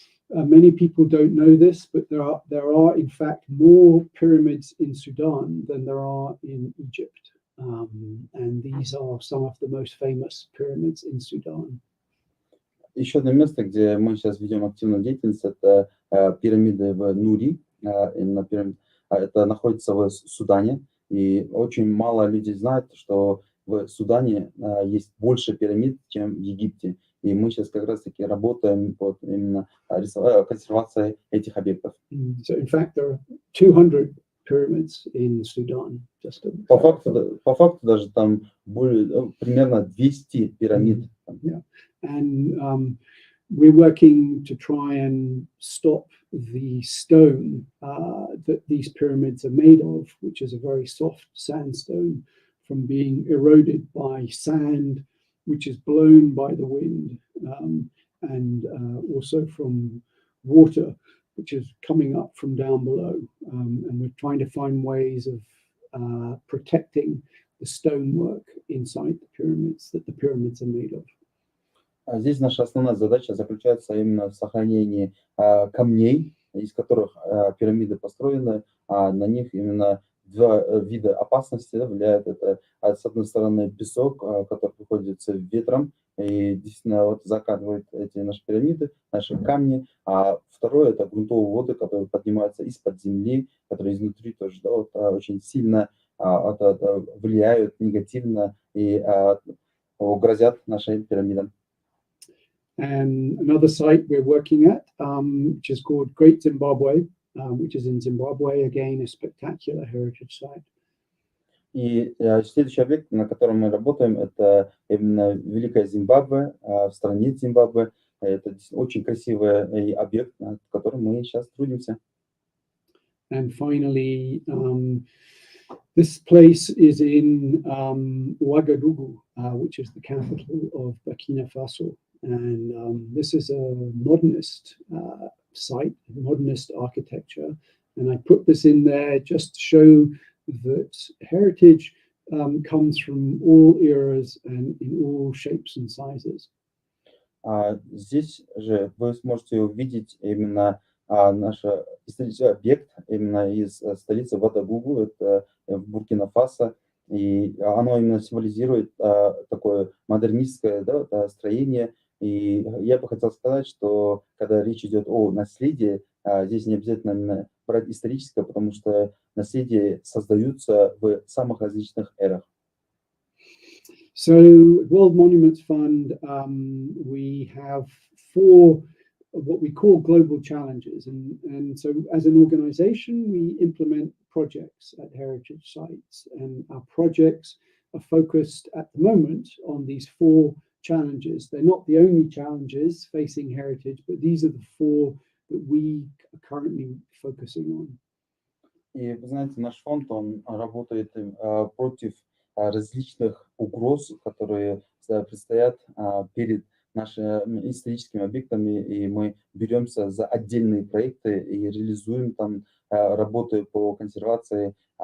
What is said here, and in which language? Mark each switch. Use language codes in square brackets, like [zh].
[en] Many people don't know this, but there are in fact more pyramids in Sudan than there are in Egypt. And these are some of the most famous pyramids in Sudan. [ru] Еще одно место, где мы сейчас ведем активную деятельность, это пирамиды в Нури. Это находится в Судане. И очень мало людей знают, что в Судане есть больше пирамид, чем в Египте. И мы сейчас как раз-таки работаем под именно консервацией этих объектов. [en] So in fact, there are 200 pyramids in Sudan. [ru] По факту даже там примерно 200 пирамид. [en] Yeah. And we're working to try and stop the stone that these pyramids are made of, which is a very soft sandstone, from being eroded by sand, which is blown by the wind, and also from water, which is coming up from down below. And we're trying to find ways of protecting the stonework inside the pyramids that the pyramids are made of. [ru] Здесь наша основная задача заключается именно в сохранении камней, из которых пирамиды построены, на них именно два вида опасности, да, влияют. Это, с одной стороны, песок, который приходится ветром, и действительно вот закатывает эти наши пирамиды, наши камни. А второе — это грунтовые воды, которые поднимаются из-под земли, которые изнутри тоже, да, вот, очень сильно влияют негативно и грозят нашим пирамидам. [en] And another site we're working at, which is called Great Zimbabwe, which is in Zimbabwe, again, a spectacular heritage site. [ru] И следующий объект, на котором мы работаем, это именно Великая Зимбабве, в стране Зимбабве. Это очень красивый объект, над которым мы сейчас трудимся. [en] And finally, this place is in Ouagadougou, which is the capital of Burkina Faso. And this is a modernist site, modernist architecture. And I put this in there just to show that heritage comes from all eras and in all shapes and sizes. [ru] Здесь же вы сможете увидеть именно наш исторический объект именно из столицы Ouagadougou, это в Буркина-Фасо, и оно именно символизирует такое модернистское, да, строение. И я бы хотел сказать, что когда речь идет о наследии, здесь не обязательно именно брать историческое, потому что наследие создаются в самых различных эрах. [en] So, World Monuments Fund, we have 4 what we call global challenges. And so as an organization, we implement projects at heritage sites. And our projects are focused at the moment on these 4 challenges. They're not the only challenges facing heritage, but these are the 4 that we are currently focusing on. [ru] И вы знаете, наш фонд, он работает против различных угроз, которые предстоят перед нашими историческими объектами, и мы беремся за отдельные проекты и реализуем там работы по консервации.